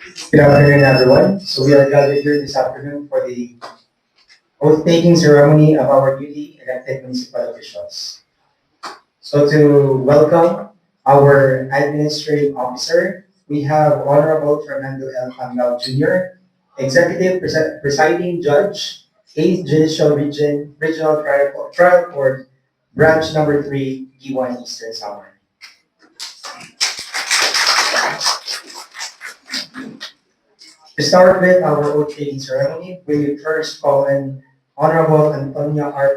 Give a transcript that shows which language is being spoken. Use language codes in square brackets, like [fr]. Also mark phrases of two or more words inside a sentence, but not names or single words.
[en] Good afternoon, everyone. So we are gathered here this afternoon for the oath-taking ceremony of our newly elected municipal officials. So to welcome our administrative officer, we have Honorable Fernando L. Pangao Jr., Executive Presiding Judge, 8th Judicial Regional Trial Court, Branch Number 3, Guiuan, Eastern Samar. To start with our oath-taking ceremony, we first call in Honorable Antonia R.